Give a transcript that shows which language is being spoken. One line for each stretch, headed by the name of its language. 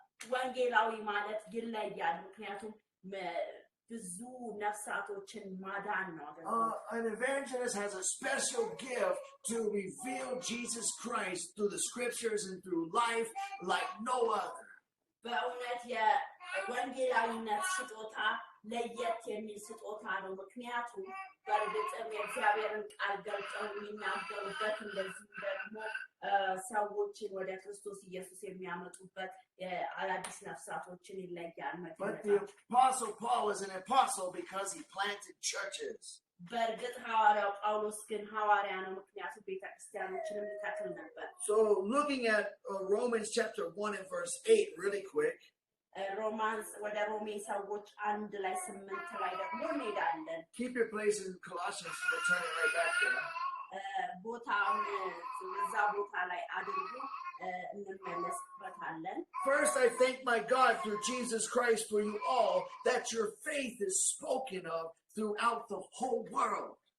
Amharic: ወንጌላዊ ማለት ይለያል፣ ምክንያቱም ብዙ ነፍሳቶችን ማዳን ነው።
English: An evangelist has a special gift to reveal Jesus Christ through the scriptures and through life like no other.
Amharic: በእውነት የወንጌላዊነት ስጦታ ለየት የሚል ስጦታ ነው። ምክንያቱም በእርግጥም የእግዚአብሔርን ቃል ገልጠው የሚናገሩበት እንደዚሁም ደግሞ ሰዎችን ወደ ክርስቶስ ኢየሱስ የሚያመጡበት አዳዲስ ነፍሳቶችን ይለያል።
English: But the Apostle Paul was an apostle because he planted churches.
Amharic: በእርግጥ ሐዋርያው ጳውሎስ ግን ሐዋርያ ነው፣ ምክንያቱም ቤተክርስቲያኖችንም ይተክል ነበር።
English: So looking at Romans chapter 1 and verse 8 really quick.
Amharic: ወደ ሮሜ ሰዎች 1 ላይ 8 ላይ ደግሞ እንሄዳለን።
English: Keep your place in Colossians, we'll turn it right back there.
Amharic: ቦታውን እዛ ቦታ ላይ አድርጉ እንመለስበታለን።
English: First, I thank my God through Jesus Christ for you all, that your faith is spoken of throughout the whole world.